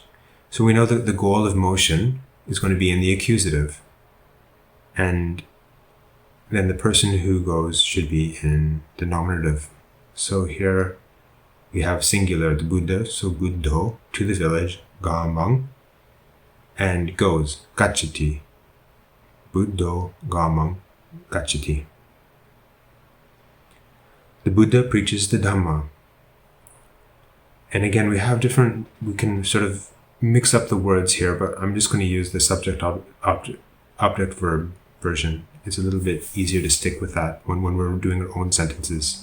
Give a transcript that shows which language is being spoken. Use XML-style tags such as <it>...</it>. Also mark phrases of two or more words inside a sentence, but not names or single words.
<en>So we know that the goal of motion is going to be in the accusative. And then the person who goes should be in the nominative. So here we have singular, the Buddha, so buddho, to the village, gamang, and goes, gacchati.</en> <pi>Buddho, gamang, gacchati.</pi> <en>The Buddha preaches the Dhamma. And again, we can sort of mix up the words here, but I'm just going to use the subject object verb version. It's a little bit easier to stick with that when we're doing our own sentences.</en>